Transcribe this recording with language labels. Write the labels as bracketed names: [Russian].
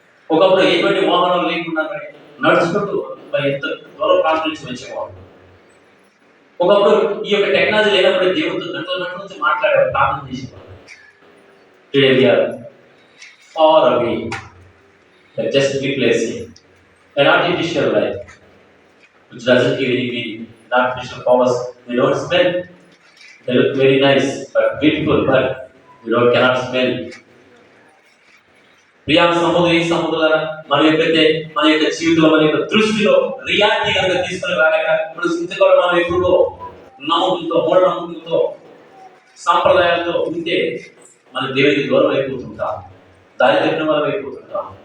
[Telugu] ఒకప్పుడు ఎటువంటి వాహనాలు లేకుండా నడుచుకుంటూ మరి ఎంత దూరం ప్రాంతం నుంచి వచ్చేవాడు. ఒకప్పుడు ఈ యొక్క టెక్నాలజీ లేనప్పుడు దేవుడితో గంటల నుంచి మాట్లాడేవాడు, ప్రార్థన చేసేవాడు. [English] Today we are far away. They are just replacing an artificial life which doesn't give any meaning. The artificial powers, they don't smell, they look very nice but beautiful, but cannot smell. [Telugu] Priya సహోదరులారా, మనం ఎప్పుడైతే మన యొక్క జీవితంలో మన యొక్క దృష్టిలో reality కనుక తీసుకొని రాలేక మన స్థితిలో మనం ఎప్పుడో నమ్మకంతో మూఢనమ్మకంతో సాంప్రదాయాలతో ఉంటే మన దేవునికి దూరం అయిపోతుంటాం, దారి తప్పిన వారం అయిపోతుంటాం.